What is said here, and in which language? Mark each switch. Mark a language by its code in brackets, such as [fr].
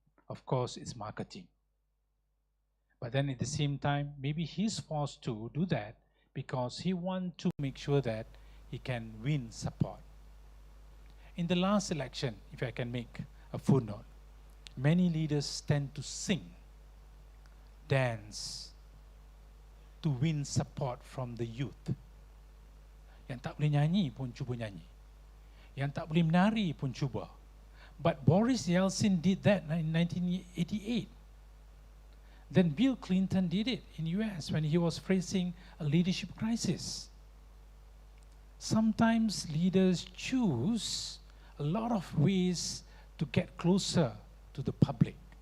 [en] Of course, it's marketing. But then at the same time, maybe he's forced to do that because he wants to make sure that he can win support. In the last election, if I can make a footnote, many leaders tend to sing, dance, to win support from the youth. [ms] Yang tak boleh nyanyi pun cuba nyanyi. Yang tak boleh menari pun cuba. [en] But Boris Yeltsin did that in 1988. Then Bill Clinton did it in US when he was facing a leadership crisis. Sometimes leaders choose a lot of ways to get closer to the public.